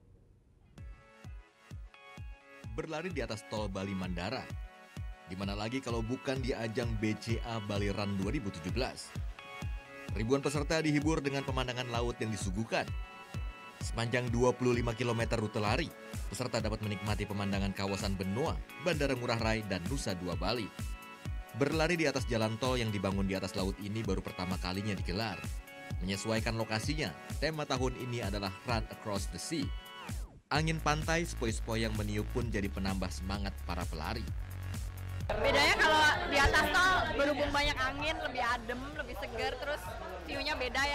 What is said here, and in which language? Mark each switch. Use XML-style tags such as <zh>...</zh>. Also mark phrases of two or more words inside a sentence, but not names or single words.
<id>Berlari di atas tol Bali Mandara. Di mana lagi kalau bukan di ajang BCA Bali Run 2017. Ribuan peserta dihibur dengan pemandangan laut yang disuguhkan. Sepanjang 25 km rute lari, peserta dapat menikmati pemandangan kawasan Benoa, Bandara Ngurah Rai, dan Nusa Dua Bali. Berlari di atas jalan tol yang dibangun di atas laut ini baru pertama kalinya digelar. Menyesuaikan lokasinya, tema tahun ini adalah Run Across the Sea. Angin pantai sepoi-sepoi yang meniup pun jadi penambah semangat para pelari. Bedanya kalau di atas tol berhubung banyak angin, lebih adem, lebih segar, terus view-nya beda ya.</id>